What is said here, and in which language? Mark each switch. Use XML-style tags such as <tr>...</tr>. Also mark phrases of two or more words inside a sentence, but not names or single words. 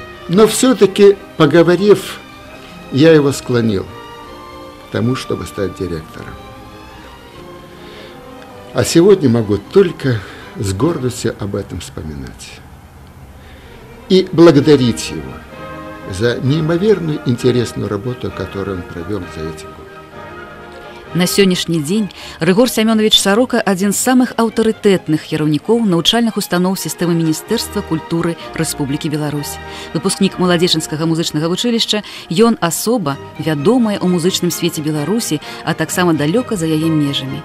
<ru>Но все-таки, поговорив, я его склонил к тому, чтобы стать директором. А сегодня могу только с гордостью об этом вспоминать и благодарить его за неимоверную интересную работу, которую он провел за эти годы.</ru> <be>На сённяшні дзень Рыгор Семёнович Сорока адзін з самых аўтарытэтных кіраўнікоў навучальных устаноў сістэмы Міністэрства культуры Рэспублікі Беларусь. Выпускнік Маладзечанскага музычнага вучылішча, ён асоба вядомая ў музычным свеце Беларусі, а таксама далёка за яе межамі.</be>